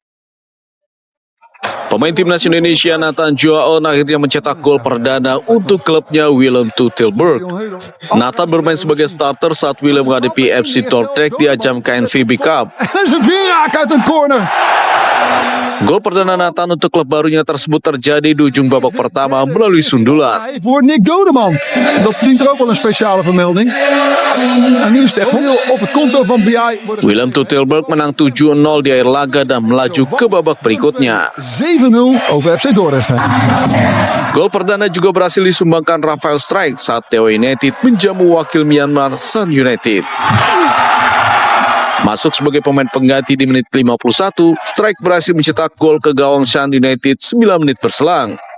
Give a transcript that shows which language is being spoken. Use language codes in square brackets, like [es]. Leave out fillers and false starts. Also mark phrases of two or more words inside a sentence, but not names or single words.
[id] Pemain timnas Indonesia Nathan Joaon akhirnya mencetak gol perdana untuk klubnya Willem II Tilburg. Nathan bermain sebagai starter saat Willem menghadapi FC Dordrecht di ajang KNVB Cup. Gol perdana Nathan untuk klub barunya tersebut terjadi di ujung babak pertama melalui sundulan. [nl] Voor Nick Dodeman. Dat verdient er ook wel een speciale vermelding. En nu is het echt op het konto van BI. [id] Willem II Tilburg menang 7-0 di akhir laga dan melaju ke babak berikutnya. [nl] 7-0 over FC Dordrecht. [id] Gol perdana juga berhasil disumbangkan Rafael Strijk saat Dewa United menjamu wakil Myanmar Sun United. Masuk sebagai pemain pengganti di menit 51, Strijk berhasil mencetak gol ke gawang Sun United 9 menit berselang.